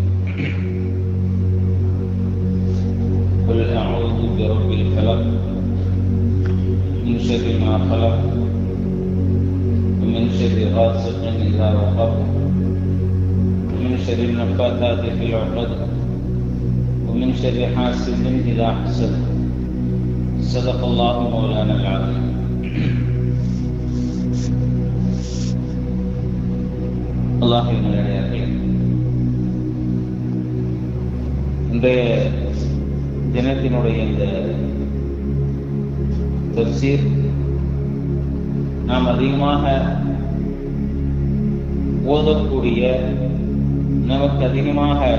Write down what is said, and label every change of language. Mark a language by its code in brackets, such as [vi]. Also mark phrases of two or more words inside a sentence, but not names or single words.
[ar] قل أعوذ برب الفلق من شر ما خلق ومن شر غاسق إذا وقب ومن شر النفاثات في العقد ومن شر حاسد إذا حسد. صدق الله مولانا العظيم. [ta] அல்லாஹ்வின் நல்லடியார்களே, இன்றைய தினத்தினுடைய இந்த தஃசீர் நாம் அதிகமாக ஓதக்கூடிய, நமக்கு அதிகமாக